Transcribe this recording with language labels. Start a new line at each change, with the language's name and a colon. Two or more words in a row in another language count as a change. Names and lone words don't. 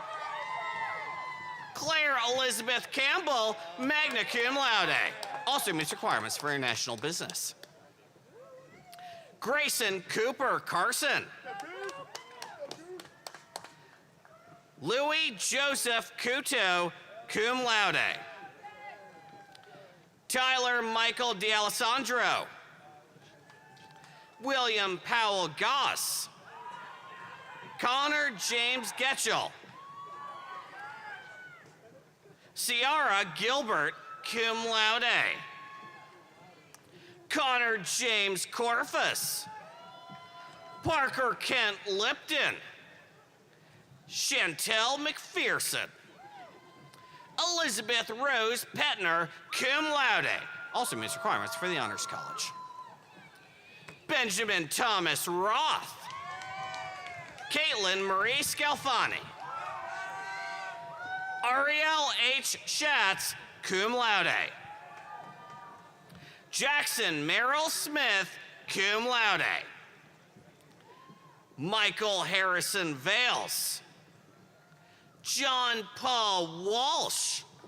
English: Claire Elizabeth Campbell,
Latin: magna cum laude.
English: Also meets requirements for international business. Grayson Cooper Carson. Louis Joseph Couto,
Latin: cum laude.
English: Tyler Michael D'Alessandro. William Powell Goss. Connor James Getchell. Ciara Gilbert,
Latin: cum laude.
English: Connor James Corfus. Parker Kent Lipton. Chantel McPherson. Elizabeth Rose Petner,
Latin: cum laude.
English: Also meets requirements for the Honors College. Benjamin Thomas Roth. Caitlin Marie Scalfani. Ariel H. Schatz,
Latin: cum laude.
English: Jackson Merrill Smith,
Latin: cum laude.
English: Michael Harrison Vales. John Paul Walsh.